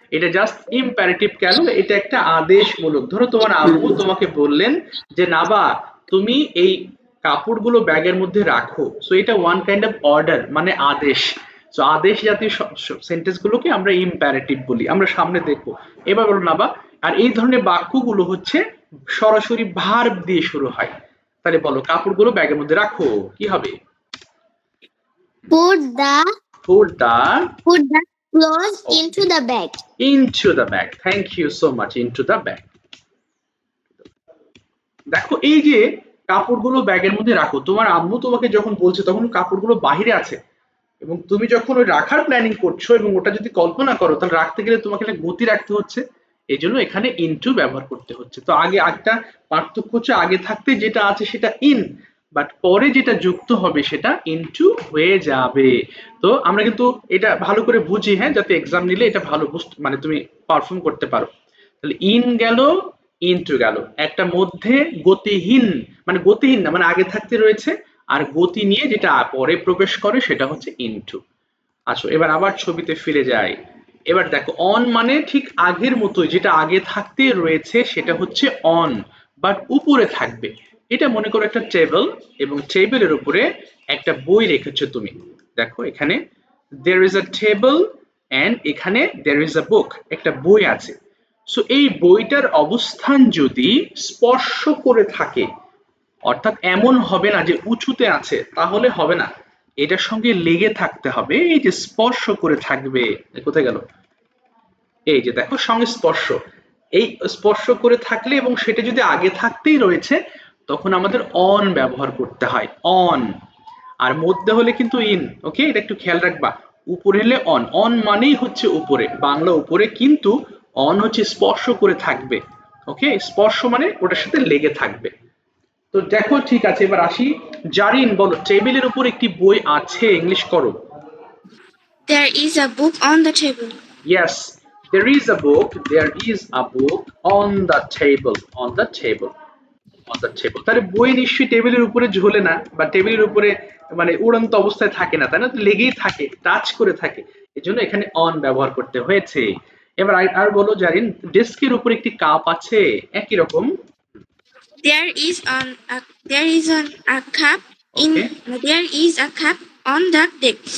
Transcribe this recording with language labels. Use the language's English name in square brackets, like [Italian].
[Bangla] এটা just imperative কেন, এটা একটা আদেশমূলক। ধরো তোমার আম্মু তোমাকে বললেন যে নাবা তুমি এই কাপড়গুলো ব্যাগের মধ্যে রাখো, সো এটা [English] one kind of order, [Bangla] মানে আদেশ। সো আদেশ জাতীয় সেন্টেন্স গুলোকে আমরা ইম্পারেটিভ বলি, আমরা সামনে দেখবো। এবার বলো নাবা, আর এই ধরনের বাক্যগুলো হচ্ছে সরাসরি ভার্ব দিয়ে শুরু হয়। তাহলে বলো কাপড়গুলো ব্যাগের মধ্যে রাখো, কি হবে? [English] Put the Put the put the clothes into the bag. into the bag. Thank you so much. Into the bag. [Bangla] দেখো এই যে কাপড়গুলো ব্যাগের মধ্যে রাখো, তোমার আম্মু তোমাকে যখন বলছে তখন কাপড়গুলো বাহিরে আছে, এবং তুমি যখন ওই রাখার প্ল্যানিং করছো এবং ওটা যদি কল্পনা করো তাহলে রাখতে গেলে তোমাকে একটা গতি রাখতে হচ্ছে, এই জন্য এখানে ইনটু ব্যবহার করতে হচ্ছে। তো আগে একটা পার্থক্য হচ্ছে, আগে থাকতে যেটা আছে সেটা ইন, বাট পরে যেটা যুক্ত হবে সেটা ইনটু হয়ে যাবে। তো আমরা কিন্তু এটা ভালো করে বুঝি, হ্যাঁ, যাতে এক্সাম নিলে এটা ভালো বুঝতে মানে তুমি পারফর্ম করতে পারো। তাহলে ইন গেল, ইনটু গেল, একটা মধ্যে গতিহীন, মানে গতিহীন না মানে আগে থাকতে রয়েছে, আর গতি নিয়ে যেটা পরে প্রবেশ করে সেটা হচ্ছে ইনটু। আচ্ছা এবার আবার ছবিতে ফিরে যাই। এবার দেখো অন মানে ঠিক আগের মতোই, যেটা আগে থাকতে রয়েছে সেটা হচ্ছে অন, বাট উপরে থাকবে। এটা মনে করো একটা টেবিল, এবং টেবিলের উপরে একটা বই রেখেছো তুমি। দেখো এখানে [English] there is a table and [Bangla] এখানে [English] there is a book, [Bangla] একটা বই আছে। সো এই বইটার অবস্থান যদি স্পর্শ করে থাকে, অর্থাৎ এমন হবে না যে উঁচুতে আছে, তাহলে হবে না, এটার সঙ্গে লেগে থাকতে হবে, এই যে স্পর্শ করে থাকবে। কোথায় গেল, এই যে দেখো সংস্পর্শ, এই স্পর্শ করে থাকলে এবং সেটা যদি আগে থাকতেই রয়েছে তখন আমাদের অন ব্যবহার করতে হয়, অন। আর মধ্যে হলে কিন্তু ইন, ওকে, এটা একটু খেয়াল রাখবা। উপরে হলে অন, অন মানেই হচ্ছে উপরে, বাংলা উপরে, কিন্তু অন হচ্ছে স্পর্শ করে থাকবে, ওকে, স্পর্শ মানে ওটার সাথে লেগে থাকবে। তো দেখো ঠিক আছে, এবার আসি। জারিন বলো, টেবিলের উপর একটি বই আছে, ইংলিশ করো। [English] There is a book on the table. Yes, there is a book, there is a book on the table, on the table, on the table। [Bangla] তাহলে বই নিশ্চয়ই টেবিলের উপরে ঝোলে না, বা টেবিলের উপরে মানে উড়ন্ত অবস্থায় থাকে না, তাই না? তো লেগেই থাকে, টাচ করে থাকে, এজন্য এখানে অন ব্যবহার করতে হয়েছে। এবার আর বলো জারিন, ডেস্কের উপর একটি কাপ আছে, একই রকম। [English] There is a cup in okay, there is a cup on the desk.